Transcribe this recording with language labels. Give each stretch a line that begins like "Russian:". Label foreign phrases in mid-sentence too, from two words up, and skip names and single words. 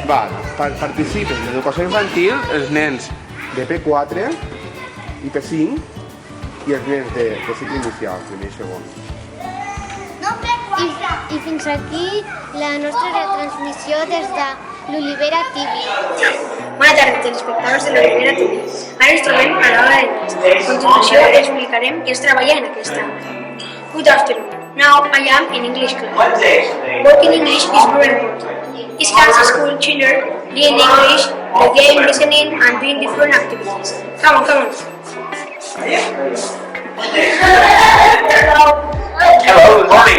Catalan: Participen d'educació infantil els nens de P4 i P5 i els nens de cicle inicial, primer i segon. I fins aquí la nostra retransmissió des de l'Olivera TV. Bona tarda, telespectadors de l'Olivera TV. Ara ens trobem a l'hora de nens. A continuació explicarem què es treballa en aquesta.
English: Good afternoon. Now I am in English class. Working English is very important. It helps school children learn English, the game, listening, and doing different activities. Come on. Hello, good morning.